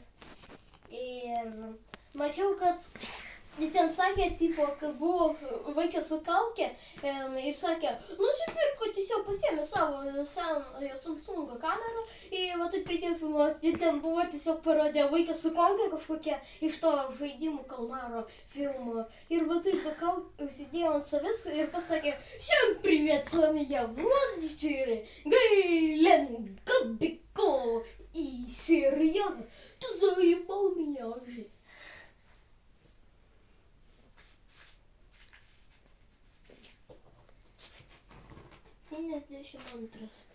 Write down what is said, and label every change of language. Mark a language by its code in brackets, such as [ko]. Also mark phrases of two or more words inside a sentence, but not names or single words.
[lt] Ir mačiau, kad ten sakė, tipo, kad buvo vaikas su kaukė ir sakė, nusipirko, tiesiog pasiėmė savo senąją Samsungo kamerą ir va taip pridėjo filmuoti. Ten buvo tiesiog parodė vaikas su kaukė kažkokia iš to žaidimų kalmaro filmo. Ir va taip tą kaukę užsidėjo ant savęs ir pasakė, [ru] всем привет, с вами я, Влад Вечеря, Гейлен Кобяков и серьезно, ты заебал меня уже. 72.